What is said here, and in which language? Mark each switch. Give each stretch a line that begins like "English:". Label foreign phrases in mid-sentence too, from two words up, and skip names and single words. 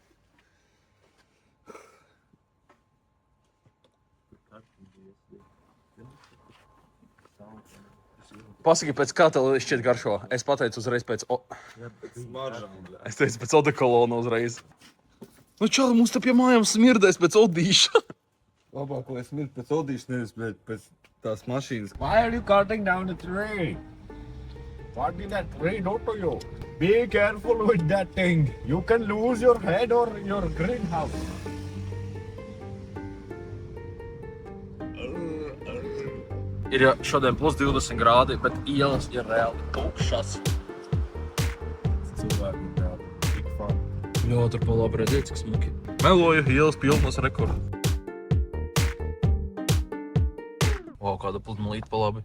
Latvian: Pasaki, pēc kā tev šķiet garšo? Es pateicu uzreiz pēc... Es teicu pēc odekolona uzreiz. Nu čāli, mums te pie mājām smirdēs pēc odīša. Labāk, lai smird pēc odīša, nevis pēc tās mašīnas.
English: Why are you cutting down the tree? What did that tree do to you? Be careful with that thing. You can lose your head or your greenhouse.
Latvian: Ir šodien plus 20 grādi, bet ielas ir reāli tukšas. Cilvēki, jā, tik fun. Jā, tur pa labi redzēt, cik smuki. Meloju, ielas pilnas rekordu. Wow, kāda pludmalīte pa labi.